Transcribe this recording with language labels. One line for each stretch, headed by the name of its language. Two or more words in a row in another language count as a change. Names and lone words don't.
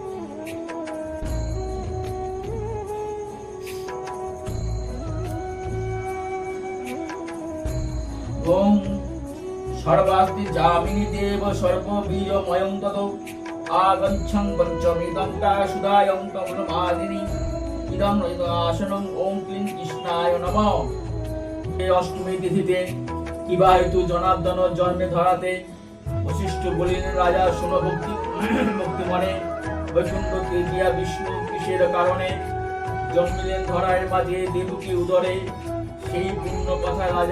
Sanskrit: ओम सर्वास्ति जामिनी देव सर्वबीजमयं ततो आगच्छं पंचमीदं सुधायं तमनमादिनी इदं आसनं ओम क्लीं कृष्णाय नमः
Bangla: এই অষ্টমী তিথিতে কিবা হেতু জনার্দন জন্মে ধরাতে বশিষ্ঠ বলিলেন রাজা শুনো ভক্তি মনে বৈকুণ্ঠ তৃতীয়া বিষ্ণু কিসের কারণে জন্মিলেন ধরার মাঝে দেবকী উদরে সেই পূর্ণ কথা রাজা